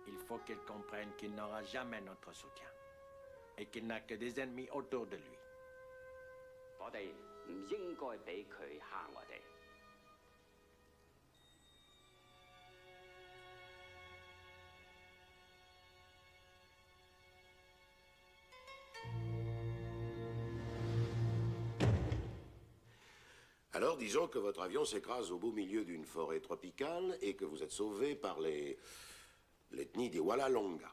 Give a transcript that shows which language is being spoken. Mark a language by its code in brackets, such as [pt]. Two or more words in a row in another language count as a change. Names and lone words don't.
[fr] faut qu'il comprenne qu'il n'aura jamais notre soutien. Et qu'il n'a que des ennemis autour de lui. [yue] 我哋唔應該俾佢嚇我哋。 [fr] Alors, disons que votre avion s'écrase au beau milieu d'une forêt tropicale et que vous êtes sauvé par l'ethnie des Wallalonga.